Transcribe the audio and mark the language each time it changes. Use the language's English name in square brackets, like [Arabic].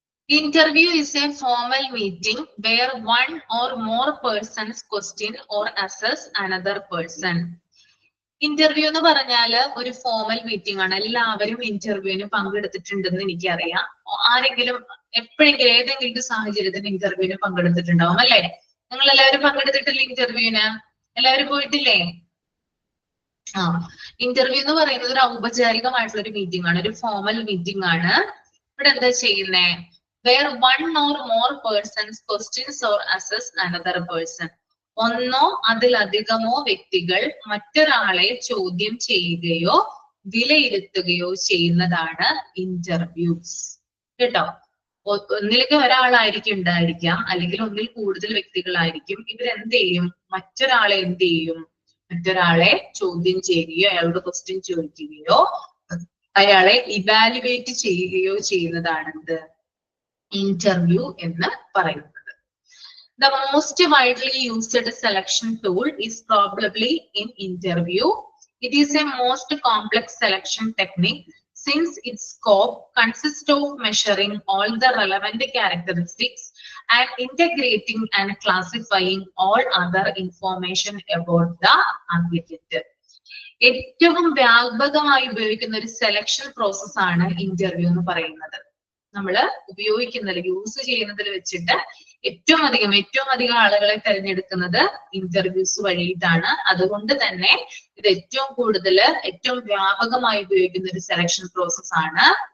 [English] Interview is a formal meeting where one or more persons question or assess another person. [Malayalam] Interview എന്ന് പറഞ്ഞാല് ഒരു formal meeting ആണ്. എല്ലാവരും ഇന്റർവ്യൂവിന് പങ്കെടുത്തിട്ടുണ്ടെന്ന് എനിക്കറിയാം. ആരെങ്കിലും എപ്പോഴെങ്കിലും ഏതെങ്കിലും ഒരു സാഹചര്യത്തിന് ഇന്റർവ്യൂവിന് പങ്കെടുത്തിട്ടുണ്ടാവും അല്ലെ? നിങ്ങൾ എല്ലാവരും പങ്കെടുത്തിട്ടില്ലേ ഇന്റർവ്യൂവിന്? എല്ലാവരും പോയിട്ടില്ലേ? ഇന്റർവ്യൂ എന്ന് പറയുന്നത് ഒരു ഔപചാരികമായിട്ടുള്ള ഒരു മീറ്റിംഗ് ആണ്, ഒരു ഫോർമൽ മീറ്റിംഗ് ആണ്. ഇവിടെ എന്താ ചെയ്യുന്നേ? [English] Where one or more persons questions or assess another person. [Malayalam] ഒന്നോ അതിലധികമോ വ്യക്തികൾ മറ്റൊരാളെ ചോദ്യം ചെയ്യുകയോ വിലയിരുത്തുകയോ ചെയ്യുന്നതാണ് ഇന്റർവ്യൂസ്. കേട്ടോ, ഒന്നിലേക്ക് ഒരാളായിരിക്കും ഉണ്ടായിരിക്കാം, അല്ലെങ്കിൽ ഒന്നിൽ കൂടുതൽ വ്യക്തികളായിരിക്കും. ഇവരെന്ത് ചെയ്യും? മറ്റൊരാളെ എന്ത് ചെയ്യും? മറ്റൊരാളെ ചോദ്യം ചെയ്യുകയോ അയാളോട് ക്വസ്റ്റ്യൻ ചോദിക്കുകയോ അയാളെ ഇവാലുവേറ്റ് ചെയ്യുകയോ ചെയ്യുന്നതാണ് ഇന്റർവ്യൂ എന്ന് പറയുന്നത്. [English] The most widely used selection tool is probably in interview. It is a most complex selection technique since its scope consists of measuring all the relevant characteristics and integrating and classifying all other information about the applicant. [Malayalam] ഏറ്റവും വ്യാപകമായി ഉപയോഗിക്കുന്ന ഒരു selection process ആണ് interview എന്ന് പറയുന്നത്. നമ്മൾ ഉപയോഗിക്കുന്നതിൽ use ചെയ്യുന്നതിൽ വെച്ചിട്ട് ഏറ്റവും അധികം ആളുകളെ തിരഞ്ഞെടുക്കുന്നത് ഇന്റർവ്യൂസ് വഴിയിട്ടാണ്. അതുകൊണ്ട് തന്നെ ഇത് ഏറ്റവും വ്യാപകമായി ഉപയോഗിക്കുന്ന ഒരു സെലക്ഷൻ പ്രോസസ് ആണ്.